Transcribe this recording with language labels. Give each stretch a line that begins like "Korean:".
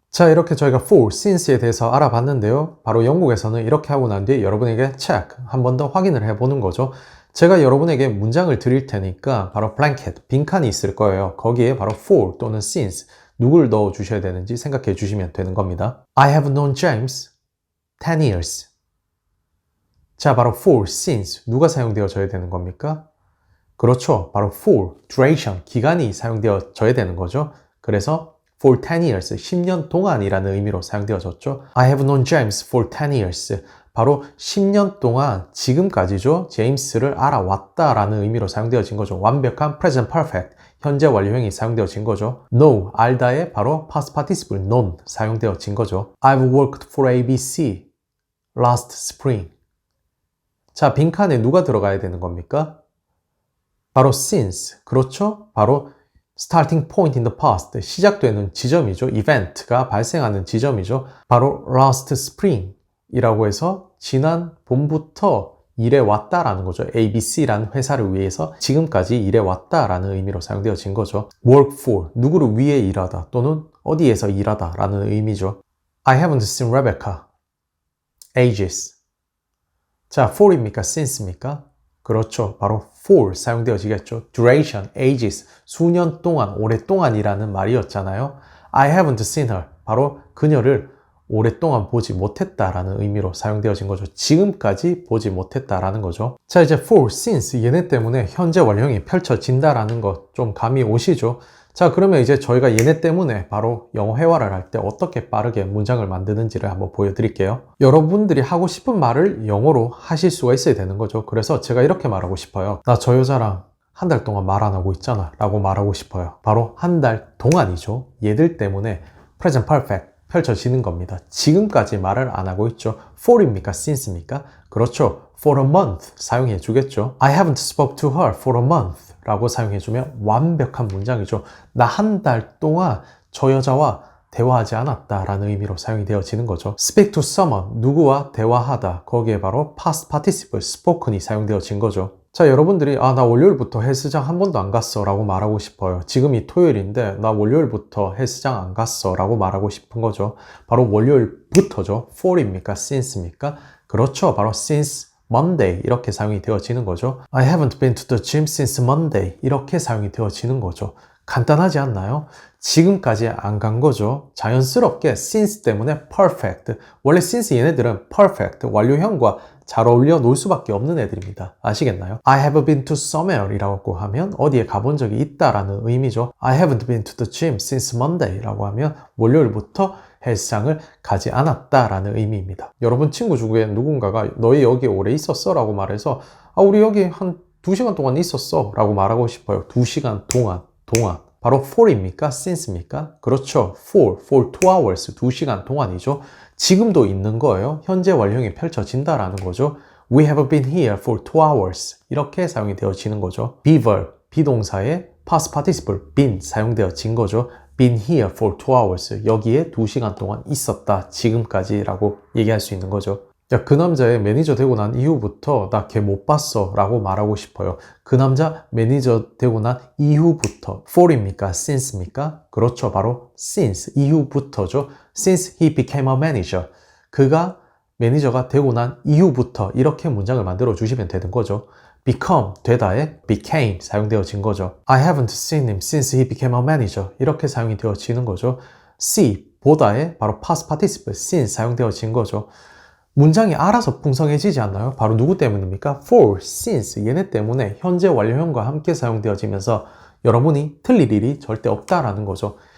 Korean: 자, 이렇게 저희가 for, since에 대해서 알아봤는데요. 바로 영국에서는 이렇게 하고 난 뒤에 여러분에게 check, 한 번 더 확인을 해보는 거죠. 제가 여러분에게 문장을 드릴 테니까 바로 blanket, 빈칸이 있을 거예요. 거기에 바로 for 또는 since, 누굴 넣어 주셔야 되는지 생각해 주시면 되는 겁니다.
English: I have known James 10 years.
Korean: 자, 바로 for, since, 누가 사용되어져야 되는 겁니까? 그렇죠. 바로 for, duration, 기간이 사용되어져야 되는 거죠. 그래서
English: for 10 years,
Korean: 10년 동안이라는 의미로 사용되어졌죠.
English: I have known James for 10 years.
Korean: 바로 10년 동안 지금까지죠. 제임스를 알아왔다라는 의미로 사용되어진 거죠. 완벽한 present perfect, 현재 완료형이 사용되어진 거죠. know, 알다의 바로 past participle, known 사용되어진 거죠.
English: I've worked for ABC last spring.
Korean: 자, 빈칸에 누가 들어가야 되는 겁니까? 바로 since, 그렇죠? 바로 starting point in the past, 시작되는 지점이죠. 이벤트가 발생하는 지점이죠. 바로
English: last spring
Korean: 이라고 해서 지난 봄부터 일해 왔다라는 거죠. ABC라는 회사를 위해서 지금까지 일해 왔다라는 의미로 사용되어진 거죠. work for, 누구를 위해 일하다 또는 어디에서 일하다 라는 의미죠.
English: I haven't seen Rebecca ages.
Korean: 자, for입니까? since입니까? 그렇죠. 바로 for 사용되어지겠죠. duration, ages, 수년 동안, 오랫동안이라는 말이었잖아요.
English: I haven't seen her.
Korean: 바로 그녀를 오랫동안 보지 못했다라는 의미로 사용되어진 거죠. 지금까지 보지 못했다라는 거죠. 자, 이제 for, since 얘네 때문에 현재 완료형이 펼쳐진다라는 거 좀 감이 오시죠? 자, 그러면 이제 저희가 얘네 때문에 바로 영어 회화를 할 때 어떻게 빠르게 문장을 만드는지를 한번 보여드릴게요. 여러분들이 하고 싶은 말을 영어로 하실 수가 있어야 되는 거죠. 그래서 제가 이렇게 말하고 싶어요. 나 저 여자랑 한 달 동안 말 안 하고 있잖아 라고 말하고 싶어요. 바로 한 달 동안이죠. 얘들 때문에 present perfect 펼쳐지는 겁니다. 지금까지 말을 안 하고 있죠. for입니까? since입니까? 그렇죠.
English: for a month
Korean: 사용해 주겠죠.
English: I haven't spoke to her for a month
Korean: 라고 사용해 주면 완벽한 문장이죠. 나 한 달 동안 저 여자와 대화하지 않았다라는 의미로 사용이 되어지는 거죠. speak to someone, 누구와 대화하다. 거기에 바로 past participle, spoken이 사용되어진 거죠. 자, 여러분들이 나 월요일부터 헬스장 한 번도 안 갔어 라고 말하고 싶어요. 지금이 토요일인데 나 월요일부터 헬스장 안 갔어 라고 말하고 싶은 거죠. 바로 월요일부터죠. for입니까? since입니까? 그렇죠. 바로
English: since Monday
Korean: 이렇게 사용이 되어지는 거죠.
English: I haven't been to the gym since Monday
Korean: 이렇게 사용이 되어지는 거죠. 간단하지 않나요? 지금까지 안 간 거죠. 자연스럽게 since 때문에 perfect. 원래 since 얘네들은 perfect, 완료형과 잘 어울려 놓을 수밖에 없는 애들입니다. 아시겠나요?
English: I have been to somewhere
Korean: 이라고 하면 어디에 가본 적이 있다라는 의미죠.
English: I haven't been to the gym since Monday
Korean: 라고 하면 월요일부터 헬스장을 가지 않았다라는 의미입니다. 여러분 친구 중에 누군가가 너희 여기 오래 있었어? 라고 말해서 우리 여기 한 2시간 동안 있었어 라고 말하고 싶어요. 2시간 동안. 바로 for입니까? since입니까? 그렇죠.
English: for 2 hours,
Korean: 2시간 동안이죠. 지금도 있는 거예요. 현재 완료형이 펼쳐진다라는 거죠.
English: We have been here for 2 hours.
Korean: 이렇게 사용이 되어지는 거죠. be verb, 비동사의 past participle, been 사용되어진 거죠.
English: been here for 2 hours.
Korean: 여기에 2시간 동안 있었다. 지금까지 라고 얘기할 수 있는 거죠. 야, 그 남자의 매니저 되고 난 이후부터 나 걔 못 봤어 라고 말하고 싶어요. 그 남자 매니저 되고 난 이후부터 for입니까? since입니까? 그렇죠. 바로 since, 이후부터죠.
English: since he became a manager.
Korean: 그가 매니저가 되고 난 이후부터 이렇게 문장을 만들어 주시면 되는 거죠. become, 되다에 became 사용되어진 거죠.
English: I haven't seen him since he became a manager.
Korean: 이렇게 사용이 되어지는 거죠. see, 보다에 바로 past participle, since 사용되어진 거죠. 문장이 알아서 풍성해지지 않나요? 바로 누구 때문입니까? for, since, 얘네 때문에 현재 완료형과 함께 사용되어지면서 여러분이 틀릴 일이 절대 없다라는 거죠.